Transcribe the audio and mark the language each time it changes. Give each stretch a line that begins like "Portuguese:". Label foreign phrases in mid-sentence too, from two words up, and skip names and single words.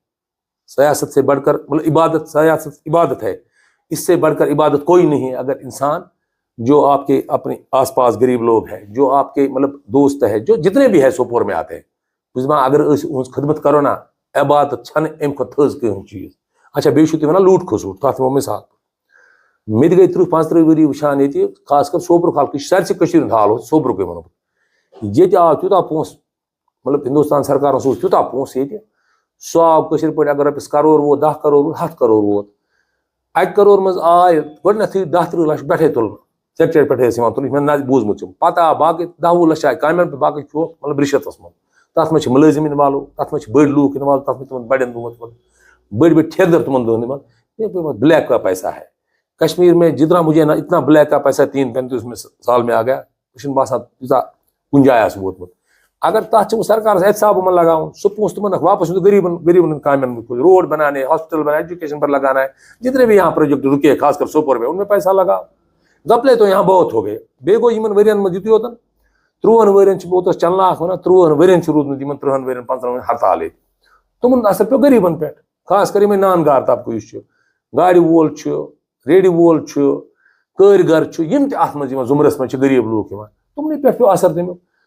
Urdu: سیاست سے بڑھ کر مطلب سیاست عبادت ہے، اس سے بڑھ کر عبادت کوئی نہیں ہے. اگر انسان جو آپ کے اپنے آس پاس غریب لوگ ہیں، جو آپ کے مطلب دوست ہے، جو جتنے بھی ہے سوپور میں آتے ہیں، اگر خدمت کرو نا، عبادت
Kashmiri: چھن ام کو تھز کہن چیز. اچھا بیٚیہِ چھُو تُہۍ وَنان لوٗٹ کھسوٗٹ، تَتھ دِمو مثال. مےٚ تہِ گٔے 30-35 ؤری وٕچھان ییٚتہِ، خاص کر سوپرُک حال، سارسٕے کٔشیٖرِ ہُنٛد حال اوس سوپرُکٕے وَنو بہٕ. ییٚتہِ آو تیوٗتاہ پونٛسہٕ، مطلب ہندوستان سرکارَس اوس تیوٗتاہ پونٛسہٕ ییٚتہِ، سُہ آو کٲشِر پٲٹھۍ اگر رۄپیَس کَرور ووت، 10 کَرور ووت، 100 کَرور ووت. 1 کَرور منٛز آے گۄڈنٮ۪تھٕے 10-30 لَچھ پٮ۪ٹھَے تُلنہٕ، سٮ۪کٹرٛیٹ پٮ۪ٹھَے ٲسۍ یِوان تُلنہٕ. مےٚ نہ بوٗزمُت چھُم. پَتہٕ آو باقٕے 10-20 لَچھ آے کامٮ۪ن پٮ۪ٹھ، باقٕے چھُ مطلب رِشوَتَس منٛز. تَتھ منٛز چھِ مُلٲزِم اِنوالو، تَتھ منٛز چھِ بٔڑۍ لوٗکھ اِنوالو، تَتھ منٛز چھِ تِمن بَڑٮ۪ن دۄہَن بڑی بڑی ٹھیکدر تمن دون نمن.
Urdu: بلیک کا پیسہ ہے کشمیر میں. جتنا مجھے نا اتنا بلیک کا پیسہ 35 سال میں آ گیا،
Kashmiri: یہ باسان تیوتہ کن جائے ووتمت. اگر تک سرکار احتساب لگاؤن، سہ پونسہ تمن واپس غریبن کامین
Urdu: روڈ بنانے، ہاسپٹل بنانے، ایجوکیشن پر لگانا ہے. جتنے بھی یہاں پروجیکٹ رکے خاص کر سوپور میں، ان میں پیسہ لگاؤ. گپلے تو یہاں بہت ہو گئے.
Kashmiri: بیٚیہِ گوٚو یِمن ؤرین منٛز یُتُے یوتن 30 ؤرین اوتس چلنا ونان 30 ؤرین روٗدمُت یِمن 30 ؤرین 15 ؤرین ہڑتال ییٚتہِ. تمن اثر پیٚو غریبن پٮ۪ٹھ، خاص کر یِمے نان گار طبقہٕ یُس چھُ، گاڑِ وول چھُ، ریڈِ وول چھُ، کٲرۍگر چھُ، یِم تہِ اتھ منٛز یِوان زُمرس منٛز چھِ غریب لوٗکھ یِوان، تمنٕے پٮ۪ٹھ پیٚو اثر تمیُک.